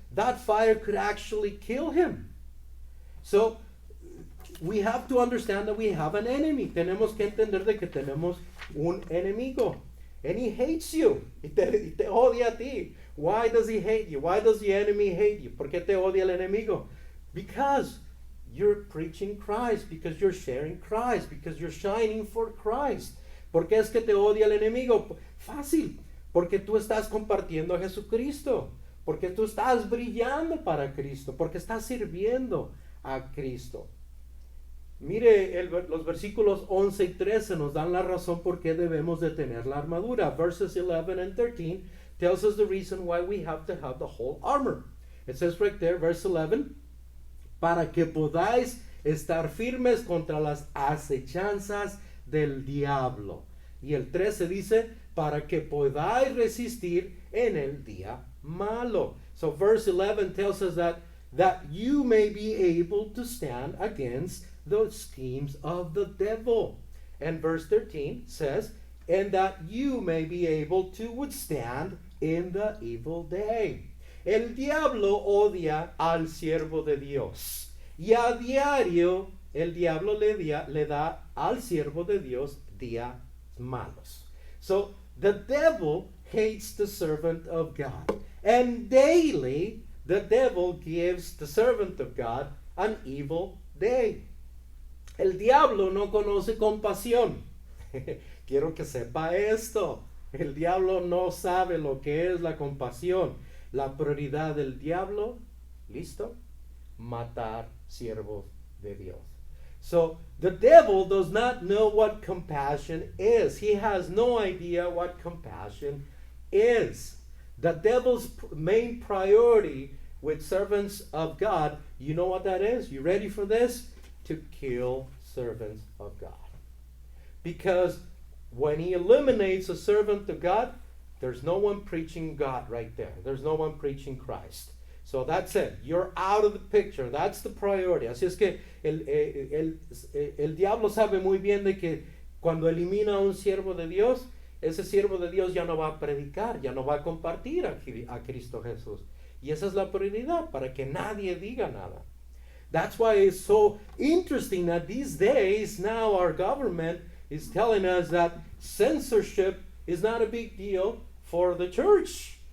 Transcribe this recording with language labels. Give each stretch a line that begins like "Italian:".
English: that fire could actually kill him. So we have to understand that we have an enemy.
Spanish: Tenemos que entender de que tenemos un enemigo.
English: And he hates you.
Spanish: Y te odia a ti.
English: Why does he hate you? Why does the enemy hate you?
Spanish: ¿Por qué te odia el enemigo?
English: Because you're preaching Christ, because you're sharing Christ, because you're shining for Christ.
Spanish: ¿Por qué es que te odia el enemigo? Fácil, porque tú estás compartiendo a Jesucristo, porque tú estás brillando para Cristo, porque estás sirviendo a Cristo. Mire, los versículos 11 y 13 nos dan la razón por qué debemos de tener la armadura.
English: Verses 11 and 13 tells us the reason why we have to have the whole armor. It says right there, verse 11,
Spanish: para que podáis estar firmes contra las acechanzas del diablo. Y el 13 dice, para que podáis resistir en el día malo.
English: So verse 11 tells us that you may be able to stand against the schemes of the devil. And verse 13 says, and that you may be able to withstand in the evil day.
Spanish: El diablo odia al siervo de Dios. Y a diario el diablo le da al siervo de Dios días malos.
English: So the devil hates the servant of God. And daily the devil gives the servant of God an evil day.
Spanish: El diablo no conoce compasión. Quiero que sepa esto. El diablo no sabe lo que es la compasión. La prioridad del diablo, ¿listo? Matar siervos de Dios.
English: So the devil does not know what compassion is. He has no idea what compassion is. The devil's main priority with servants of God, you know what that is? You ready for this? To kill servants of God. Because when he eliminates a servant of God, there's no one preaching God right there. There's no one preaching Christ. So that's it. You're out of the picture. That's the priority.
Spanish: Así es que el diablo sabe muy bien de que cuando elimina a un siervo de Dios, ese siervo de Dios ya no va a predicar, ya no va a compartir a Cristo Jesús. Y esa es la prioridad, para que nadie diga nada.
English: That's why it's so interesting that these days now our government is telling us that censorship is not a big deal for the church.